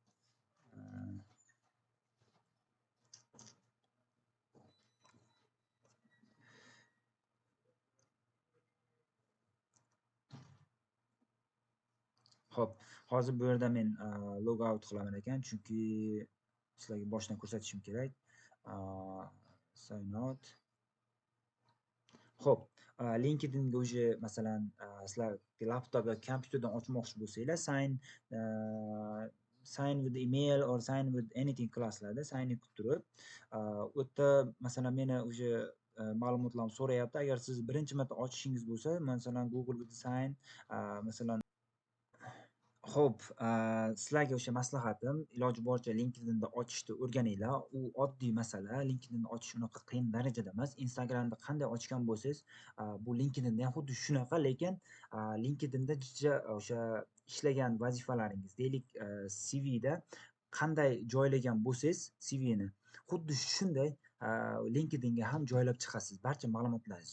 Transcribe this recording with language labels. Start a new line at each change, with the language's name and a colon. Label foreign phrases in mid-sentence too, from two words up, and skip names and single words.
Uzbek: Xo'p, hozir bu yerda men
English: log out
Uzbek: qilaman ekan, chunki sizlarga boshdan ko'rsatishim kerak.
English: Sign out.
Uzbek: Xo'p, LinkedInga o'sha masalan sizlar laptop yoki kompyuterdan ochmoqchi bo'lsanglar,
English: sign with email or sign with anything
Uzbek: qilasizlarda,
English: sign in
Uzbek: qilib turib, u yerda masalan meni o'sha ma'lumotlarni so'rayapti. Agar siz birinchi marta ochishingiz bo'lsa, masalan
English: Google with sign,
Uzbek: masalan Xo'p, sizlarga o'sha maslahatim, iloji boricha LinkedInda ochishni o'rganinglar. U oddiy masala. LinkedInni ochish unaqa qiyin darajada emas. Instagramda qanday ochgan bo'lsangiz, bu LinkedInda ham xuddi shunaqa, lekin LinkedInda juda o'sha ishlagan vazifalaringiz, deylik, CVda qanday joylagan bo'lsangiz CVni, xuddi shunday LinkedInga ham joylab chiqasiz barcha ma'lumotlaringizni.